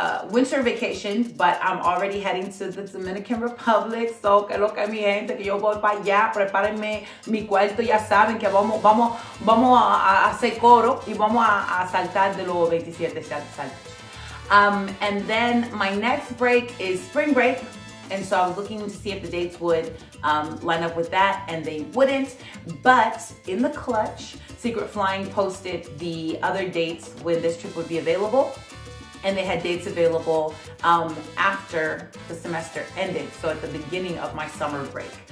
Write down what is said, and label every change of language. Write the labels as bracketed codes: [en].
[en] Winter vacation, but I'm already heading to the Dominican Republic. [es] So, que lo que mi gente, que yo voy para allá, prepárenme mi cuarto, ya saben que vamos a hacer coro y vamos a saltar de los 27 saltos. [en] And then my next break is spring break. And so I was looking to see if the dates would line up with that, and they wouldn't. But in the clutch, Secret Flying posted the other dates when this trip would be available. And they had dates available after the semester ended, so at the beginning of my summer break.